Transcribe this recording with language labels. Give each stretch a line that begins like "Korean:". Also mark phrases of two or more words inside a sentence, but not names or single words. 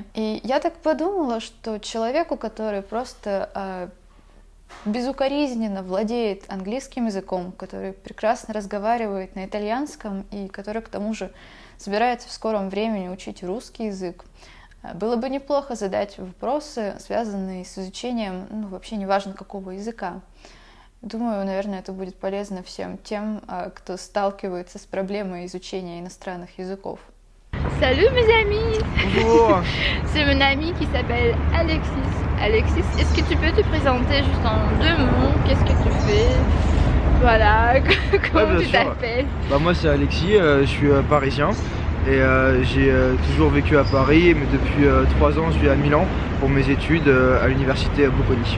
Russian: И я так подумала, что человеку, который просто безукоризненно владеет английским языком, который прекрасно разговаривает на итальянском и который к тому же собирается в скором времени учить русский язык, было бы неплохо задать вопросы, связанные с изучением, вообще неважно какого языка. Думаю, наверное, это будет полезно всем тем, кто сталкивается с проблемой изучения иностранных языков.
French: Salut mes amis. Bonjour. C'est mon ami qui s'appelle Alexis. Alexis, est-ce que tu peux te présenter juste en 2 mots? Qu'est-ce que tu fais? Voilà, comment tu t'appelles? Moi c'est Alexis, je suis parisien et j'ai toujours vécu à Paris, mais depuis 3 ans je vis à Milan pour mes études à l'université Bocconi.